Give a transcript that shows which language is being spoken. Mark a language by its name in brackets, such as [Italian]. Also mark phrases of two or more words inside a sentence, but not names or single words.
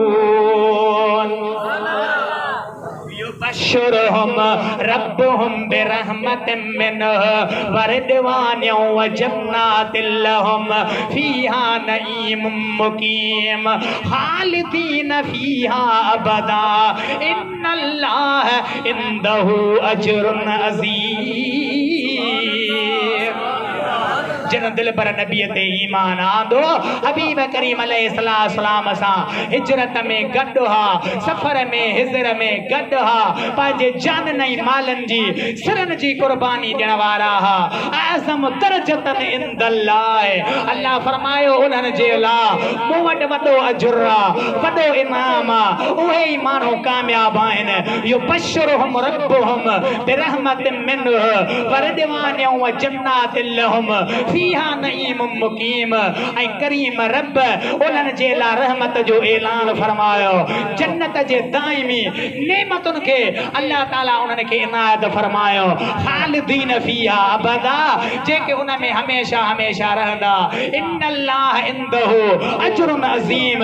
[Arabic] يبشرهم ربهم برحمة منه ورضوان وجنات لهم فيها نعيم مقيم خالدين فيها أبدا إن الله عنده أجر عظيم. [Sindhi] जन दिल पर नबी ते ईमान आंदो हबीब करीम अलैहिस्सलाम सां हिजरत में गॾु हा सफ़र में हिजर में गॾु हा पंहिंजे जान नई मालन जी सिरन जी कुर्बानी ॾियण वारा हा [Arabic] أعظم درجة عند الله [Sindhi] अल्लाह फरमायो उन्हनि जे लाइ मूं वटि वॾो अजुर आहे वॾो इनाम आहे उहे ई माण्हू कामयाब आहिनि [Arabic] يبشرهم ربهم برحمة منه ورضوان وجنات لهم فيها نعيم مقيم [Sindhi] ऐं करीम रब उन्हनि जे लाइ रहमत जो ऐलान फरमायो जन्नत जे दाइमी नेमतुनि खे अल्लाह ताला उन्हनि खे इनायत फरमायो [Arabic] خالدين فيها أبدا [Sindhi] जेके उन में हमेशा हमेशा रहंदा [Arabic] إن الله عنده أجر عظيم.